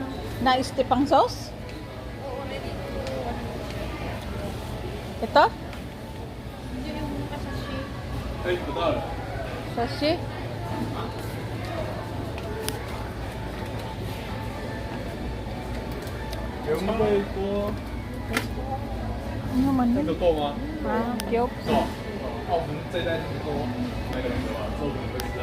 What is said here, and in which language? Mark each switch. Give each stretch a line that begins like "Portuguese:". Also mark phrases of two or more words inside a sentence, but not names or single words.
Filipino: Na istipang sauce? Ito? Hindi yung kasashi. Sashi? Ano naman
Chinese: 这
Filipino: yun?
Chinese: 个够吗？ Ah, cute. 够。澳门这单挺多，买个两个吧，之后可能会吃啊。